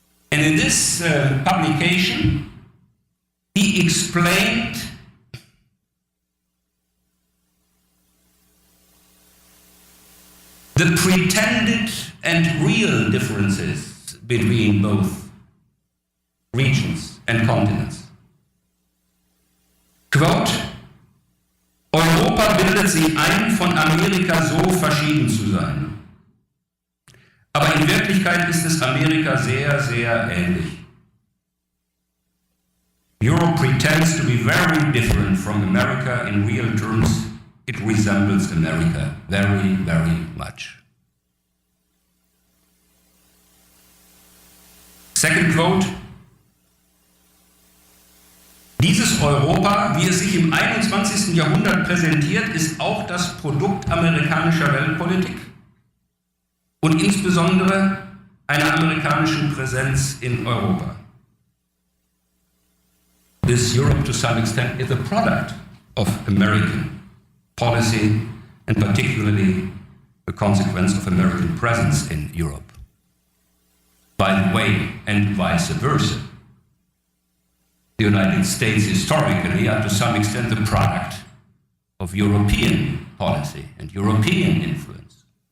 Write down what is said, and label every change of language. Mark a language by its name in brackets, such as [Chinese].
[English] And in this publication, he explained the pretended and real differences between both regions and continents. Quote: [German] Europa bildet sich ein, von Amerika so verschieden zu sein. Aber in Wirklichkeit ist es Amerika sehr, sehr ähnlich. [English] Europe pretends to be very different from America. In real terms, it resembles America very, very much. Second quote: [German] Dieses Europa, wie es sich im 21. Jahrhundert präsentiert, ist auch das Produkt amerikanischer Weltpolitik und insbesondere einer amerikanischen Präsenz in Europa. [English] This Europe, to some extent, is a product of American policy and particularly a consequence of American presence in Europe. by the way, and vice versa. The United States historically are to some extent the product of European policy and European influence.